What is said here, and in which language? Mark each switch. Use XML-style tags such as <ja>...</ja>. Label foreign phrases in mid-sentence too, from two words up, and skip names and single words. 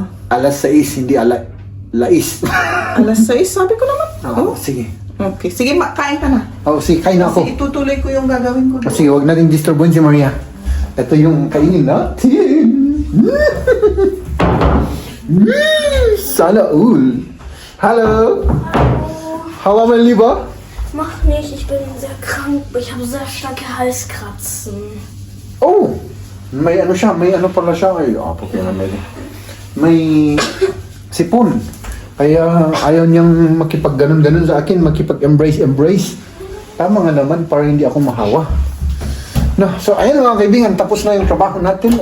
<tl>Alas 6, hindi lais. Alas 6, sabi ko naman. Oh, Sige. okay. Sige, kain ka na. Sige, kain na ako. Kasi itutuloy ko yung gagawin ko. Sige, huwag natin disturbuin si Maria. Ito yung kainin natin. Sana all.</tl> <de>Hallo. How war mein Lieber? Mach nicht, ich bin sehr krank. Ich habe sehr starke Halskratzen.</de> <tl>Oh, may ano siya, may ano pala siya. Ay, okay na may sipon. Kaya ayaw niyang makipag-ganon-ganon sa akin, makipag-embrace. Tama nga naman para hindi ako mahawa. No, so ayun mga kaibigan, tapos na yung trabaho natin.</tl>